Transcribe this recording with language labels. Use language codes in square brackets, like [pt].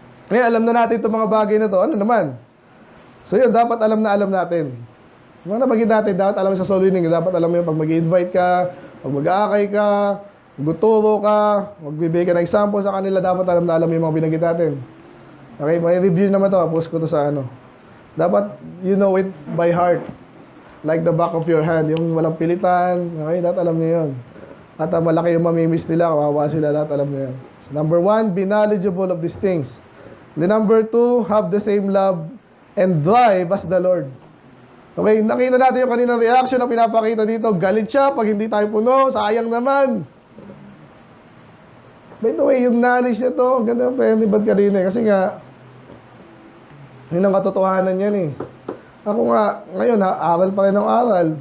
[tl] Ngayon, alam na natin itong mga bagay na to. Ano naman? So yun, dapat alam natin. Mga nabagin natin, dapat alam sa soul winning. Dapat alam mo yun pag mag-invite ka, pag mag-aakay ka, magtuturo ka, magbibigay ka ng example sa kanila, dapat alam na alam yung mga binanggit natin. Okay, may review naman to. Post ko to sa ano. Dapat [en] you know it by heart. Like the back of your hand. [tl] Yung walang pilitan. Okay, dapat alam niyo yun. At malaki yung mamimiss nila, kawawa sila, dapat alam niyo yun. [en] So, number 1, be knowledgeable of these things. The number 2, have the same love and drive as the Lord. [tl] Okay, nakita natin yung kaninang reaction na pinapakita dito. Galit siya pag hindi tayo puno. Sayang naman. [en] By the way, [tl] yung knowledge niya to, ganda yung penibad kanina eh. Kasi nga, yun ang katotohanan yan eh. Ako nga, ngayon, aral pa rin ng aral.